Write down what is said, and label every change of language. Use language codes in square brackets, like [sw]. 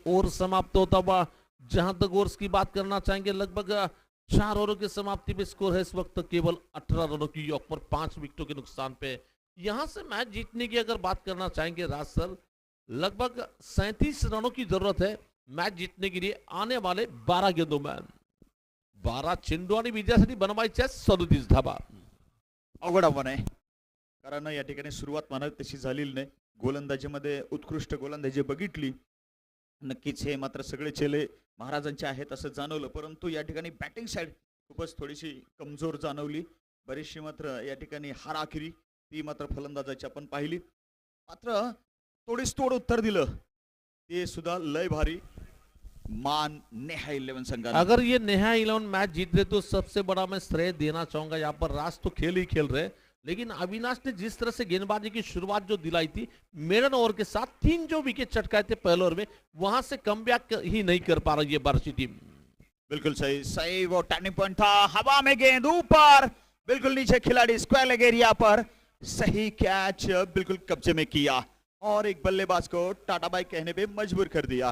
[hi] Over समाप्त होता हुआ, जहां तक ओवर्स की बात करना चाहेंगे, लगभग 4 ओवरों की समाप्ति में स्कोर है इस वक्त केवल 18 रनों की योग पर 5 विकेटों के नुकसान पे। यहां से मैच जीतने की अगर बात करना चाहेंगे राज सर, लगभग 37 रनों की जरूरत है मैच जीतने के लिए आने वाले 12 गेंदों में। [mr] 12 चेंडू आणि विजयासाठी बनवायचे 37 धाबा। अवघड आव्हान आहे, कारण या ठिकाणी सुरुवात म्हणावी तशी झालेली नाही। गोलंदाजीमध्ये उत्कृष्ट गोलंदाजी बघितली, नक्कीच हे मात्र सगळे चेले महाराजांचे आहेत असं जाणवलं, परंतु या ठिकाणी बॅटिंग साइड खूपच थोडीशी कमजोर जाणवली। बरीचशी मात्र या ठिकाणी हाराखिरी ती मात्र फलंदाजाची आपण पाहिली, मात्र थोडीच तोड उत्तर दिलं ते सुद्धा लय भारी मान नेहा 11 संघाने। [hi] अगर ये नेहा 11 मैच जीत रहे तो सबसे बड़ा मैं श्रेय देना चाहूंगा। यहाँ पर राज तो खेल ही खेल रहे, लेकिन अविनाश ने जिस तरह से गेंदबाजी की शुरुआत जो दिलाई थी, मेडन ओवर के साथ 3 जो विकेट चटकाए थे पहले ओवर में, वहां से कमबैक ही नहीं कर पा रही है बार्शी टीम। बिल्कुल सही, सही वो टर्निंग पॉइंट था, हवा में गेंद ऊपर, बिल्कुल नीचे खिलाड़ी स्क्वायर लेग एरिया पर सही कैच बिल्कुल कब्जे में किया और एक बल्लेबाज को टाटा बाय कहने पे मजबूर कर दिया।